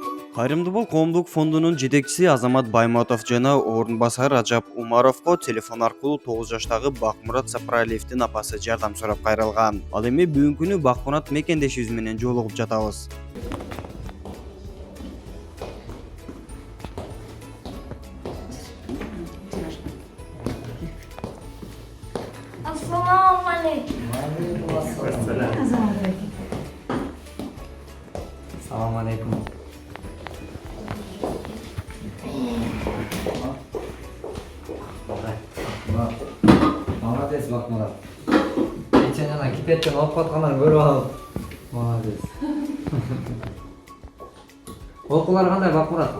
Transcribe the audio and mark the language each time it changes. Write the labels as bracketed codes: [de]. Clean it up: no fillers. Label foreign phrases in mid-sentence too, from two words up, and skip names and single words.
[ky] Кайрымдуулук коомдук фондунун жетекчиси Азамат Байматов жана орун басары Ражап Умаровго телефон аркылуу 9 жаштагы Бакмурат Сапаралиевдин апасы жардам сурап кайрылган. Ал эми бүгүнкү күнү Бакмурат мекендешибиз менен жолугуп жатабыз. [ar] السلام عليكم. السلام عليكم. [ru] Молодец, Бакмурат. [ky] Кече жана кипеттен алып катканын көрүп алып. [ru] Молодец. [ky] Окуулар кандай, Бакмурат?